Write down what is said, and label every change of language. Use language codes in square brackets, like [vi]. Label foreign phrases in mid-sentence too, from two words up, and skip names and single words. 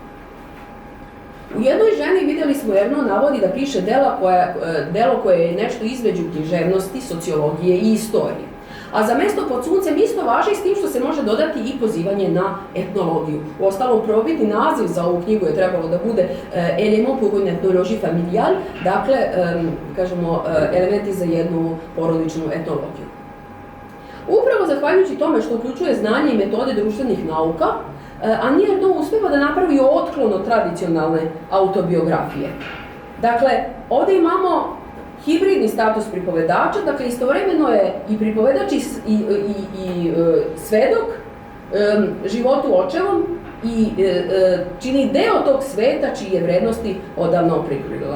[sr] U jednoj ženi vidjeli smo Ernaux navodi da piše delo koje je nešto između književnosti, sociologije i istorije. A za mesto pod suncem isto važi s tim što se može dodati i pozivanje na etnologiju. Uostalom, prvobitni naziv za ovu knjigu je trebalo da bude Éléments pour une ethnologie familiale, dakle, elementi za jednu porodičnu etnologiju. Upravo zahvaljujući tome što uključuje znanje i metode društvenih nauka, Annie Ernaux uspeva da napravi otklon od tradicionalne autobiografije. Dakle, ovdje imamo hibridni status pripovedača, dakle istovremeno je i pripovedač i svedok životu očevom i čini deo tog sveta čije vrednosti odavno prikrila.